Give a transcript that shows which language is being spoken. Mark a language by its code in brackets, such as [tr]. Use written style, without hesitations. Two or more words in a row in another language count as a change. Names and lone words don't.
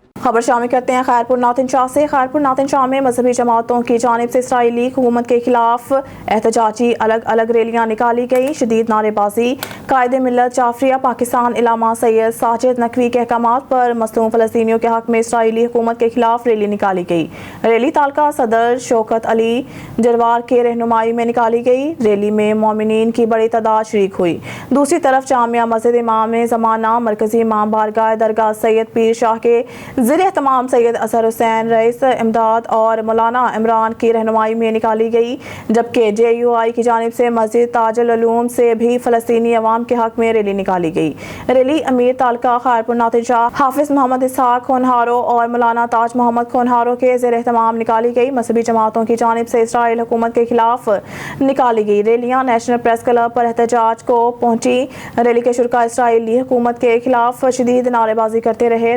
[ur] خبر شامل کرتے ہیں خیرپور ناتھن شاہ سے۔ خیرپور ناتھن شاہ میں مذہبی جماعتوں کی جانب سے اسرائیلی حکومت کے خلاف احتجاجی الگ الگ ریلیاں نکالی گئی. شدید نعرے بازی، قائد ملت جعفریہ پاکستان علامہ سید ساجد نقوی کے احکامات پر مظلوم فلسطینیوں کے حق میں اسرائیلی حکومت کے خلاف ریلی نکالی گئی. ریلی تعلقہ صدر شوکت علی جروار کے رہنمائی میں نکالی گئی. ریلی میں مومنین کی بڑی تعداد شریک ہوئی. دوسری طرف جامعہ مسجد امام زمانہ مرکزی امام بارگاہ درگاہ سید پیر شاہ کے ضلعے تمام سید اثر حسین رئیس امداد اور مولانا عمران کی رہنمائی میں نکالی گئی، جبکہ JUI کی جانب سے مسجد تاج العلوم سے بھی فلسطینی عوام کے حق میں ریلی نکالی گئی. ریلی امیر تعلقہ خیرپور ناتھن شاہ حافظ محمد اسحاق کھونہارو اور مولانا تاج محمد کھونہارو کے زیر اہتمام نکالی گئی. مذہبی جماعتوں کی جانب سے اسرائیل حکومت کے خلاف نکالی گئی ریلیاں نیشنل پریس کلب پر احتجاج کو پہنچی. ریلی کے شرکاء اسرائیلی حکومت کے خلاف شدید نعرے بازی کرتے رہے.